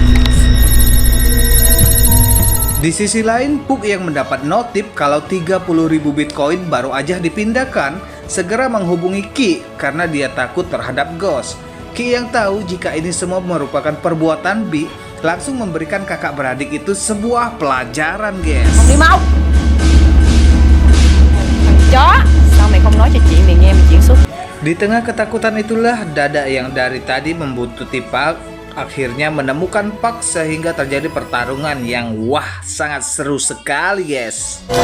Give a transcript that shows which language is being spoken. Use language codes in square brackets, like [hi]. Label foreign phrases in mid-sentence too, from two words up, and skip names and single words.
[id] Di sisi lain, Puk yang mendapat notif kalau 30.000 Bitcoin baru aja dipindahkan, segera menghubungi Ki karena dia takut terhadap Ghost. Ki yang tahu jika ini semua merupakan perbuatan B, langsung memberikan kakak beradik itu sebuah pelajaran, guys. [vi] Không đi mau. Thằng chó, sao mày không nói cho chị mày nghe mày chuyển xuất? [id] Di tengah ketakutan itulah Dada yang dari tadi membuntuti Pak akhirnya menemukan Pak sehingga terjadi pertarungan yang wah sangat seru sekali, guys.